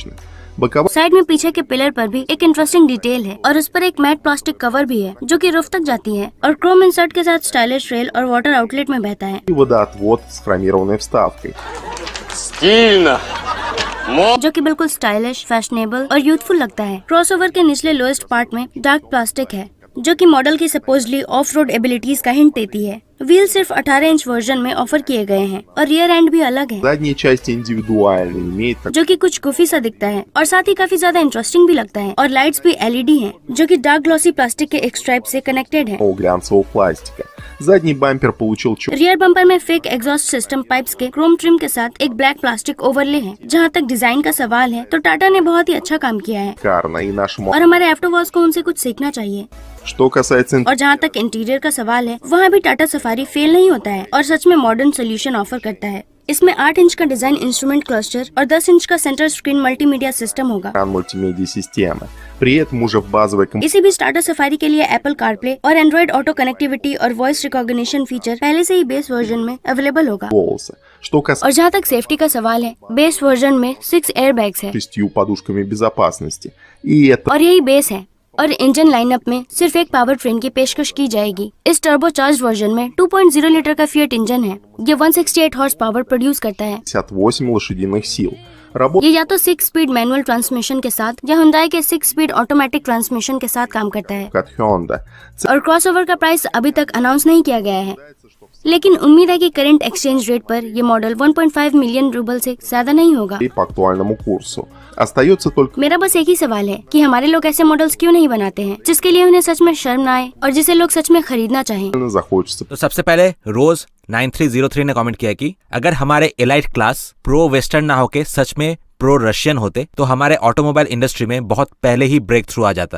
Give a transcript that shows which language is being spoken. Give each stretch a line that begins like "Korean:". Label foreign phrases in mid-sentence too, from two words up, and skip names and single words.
Hindi: साइड में पीछे के पिलर पर भी एक
English: interesting detail
Hindi: है और उस पर एक
English: matte plastic cover
Hindi: भी है जो कि रूफ तक जाती है और
English: chrome insert
Hindi: के साथ
English: stylish rail
Hindi: और
English: water outlet
Hindi: में बहता है जो कि बिल्कुल
English: stylish, fashionable
Hindi: और यूथफुल लगता है। क्रॉसओवर के निचले
English: lowest part
Hindi: में
English: dark plastic
Hindi: है जो कि मॉडल की
English: supposedly off road abilities
Hindi: का हिंट देती है व्हील सिर्फ
English: 18 inch version
Hindi: में ऑफर किए गए हैं और
English: rear end
Hindi: भी अलग है,
Russian: Задняя часть индивидуальная, имеет
Hindi: जो कि कुछ गुफी सा दिखता है और साथ ही काफी ज्यादा इंटरेस्टिंग भी लगता है। और लाइट्स भी LED हैं, जो कि
English: dark glossy plastic
Hindi: के एक स्ट्राइप से कनेक्टेड है।
Russian: такого глянцевого пластика. Задний बम्पर получил
English: rear bumper
Hindi: में
English: fake exhaust system pipes
Hindi: के
English: chrome trim
Hindi: के साथ एक
English: black plastic overlay
Hindi: है। जहाँ तक डिजाइन का सवाल है तो टाटा ने बहुत ही अच्छा काम किया है
Russian: шикарно, и нашему...
Hindi: और हमारे एफ्टरवॉल्स को उनसे कुछ सीखना चाहिए।
Russian: Что कасается
Hindi: और जहाँ तक इंटीरियर का सवाल है, वहाँ भी टाटा सफारी फेल नहीं होता है और सच में
English: modern solution offer
Hindi: करता है। इसमें 8 इंच का
English: design instrument cluster
Hindi: और 10 इंच का
English: center screen multimedia system
Hindi: होगा।
Russian: экран мультимедиа системы, при этом уже в базовой
Hindi: इसी बीच टाटा सफारी के लिए एप्पल कारप्ले और
English: Android Auto connectivity
Hindi: और
English: voice recognition feature
Hindi: पहले से ही
English: base version
Hindi: में अवेलेबल होगा।
Russian: голоса. Что
Hindi: और जहाँ तक सेफ्टी का सवाल है,
English: base version
Hindi: में 6 एयरबैग्स है
Russian: 6 подушками безопасности. И это
Hindi: और यही बेस है। और
English: engine lineup
Hindi: में सिर्फ एक
English: power train
Hindi: की पेशकश की जाएगी। इस
English: turbo charge version
Hindi: में 2.0 लीटर का फिएट इंजन है। ये 168
English: horse power produce
Hindi: करता है।
Russian: 58 लошадиных сил. Работает
Hindi: ये या तो
English: 6 speed manual transmission
Hindi: के साथ या Hyundai के
English: 6 speed automatic transmission
Hindi: के साथ काम करता है।
Russian: от Honda.
Hindi: और क्रॉसओवर का प्राइस अभी तक अनाउंस नहीं किया गया है, लेकिन उम्मीद है कि
English: current exchange rate
Hindi: पर ये मॉडल 1.5 मिलियन रूबल से ज्यादा नहीं होगा।
Russian: И по актуальному курсу. Остается только
Hindi: मेरा बस एक ही सवाल है कि हमारे लोग ऐसे मॉडल्स क्यों नहीं बनाते हैं जिसके लिए उन्हें सच में शर्म न आए और जिसे लोग सच में खरीदना चाहें।
Russian: захочется.
Hindi: तो सबसे पहले रोज 9303 ने कमेंट किया कि अगर हमारे
English: elite class pro western
Hindi: ना होके सच में
English: pro Russian
Hindi: होते तो हमारे
English: automobile industry
Hindi: में बहुत पहले ही
English: break through
Hindi: आ जाता।